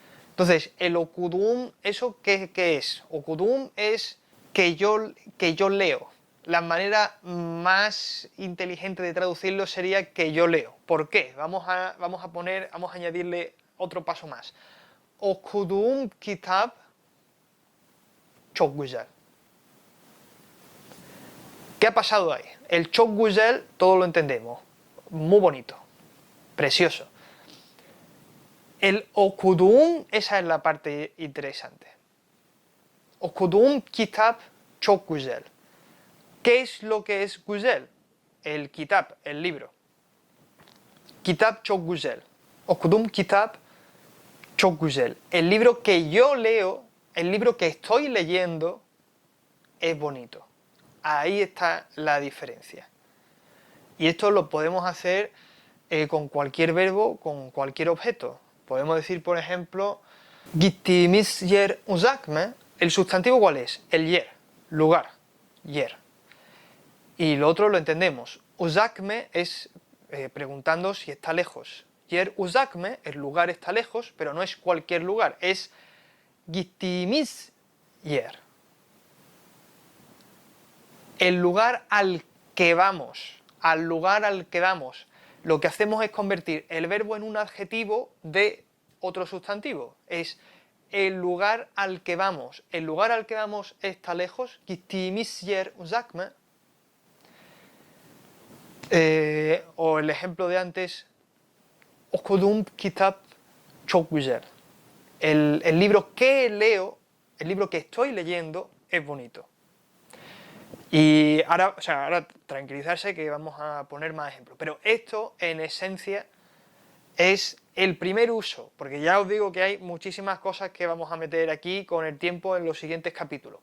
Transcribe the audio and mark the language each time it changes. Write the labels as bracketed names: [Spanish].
[Spanish] Entonces, el okudum, ¿eso qué es? Okudum es que yo leo. La manera más inteligente de traducirlo sería que yo leo. ¿Por qué? Vamos a añadirle otro paso más. [Turkish] Okuduğum kitap çok güzel. [Spanish] ¿Qué ha pasado ahí? El [Turkish] çok güzel, [Spanish] todo lo entendemos. Muy bonito. Precioso. El okuduğum, esa es la parte interesante. [Turkish] Okuduğum kitap çok güzel. [Spanish] ¿Qué es lo que es güzel? El kitap, el libro. [Turkish] Kitap çok güzel. Okuduğum kitap çok güzel. [Spanish] El libro que yo leo, el libro que estoy leyendo, es bonito. Ahí está la diferencia. Y esto lo podemos hacer con cualquier verbo, con cualquier objeto. Podemos decir, por ejemplo, [Turkish] gittiğimiz yer uzak mı? [Spanish] ¿El sustantivo cuál es? El yer, lugar, yer. Y lo otro lo entendemos. [Turkish] Uzak mı [Spanish] es preguntando si está lejos. [Turkish] Yer uzak mı, [Spanish] el lugar está lejos, pero no es cualquier lugar, es [Turkish] gittiğimiz yer. [Spanish] El lugar al que vamos, lo que hacemos es convertir el verbo en un adjetivo de otro sustantivo. Es el lugar al que vamos. El lugar al que vamos está lejos. [Turkish] Gittiğimiz yer uzak mı? [Spanish] O el ejemplo de antes, [Turkish] okuduğum kitap çok güzel. [Spanish] El libro que leo, el libro que estoy leyendo, es bonito. Y ahora, ahora tranquilizarse que vamos a poner más ejemplos. Pero esto, en esencia, es el primer uso, porque ya os digo que hay muchísimas cosas que vamos a meter aquí con el tiempo en los siguientes capítulos.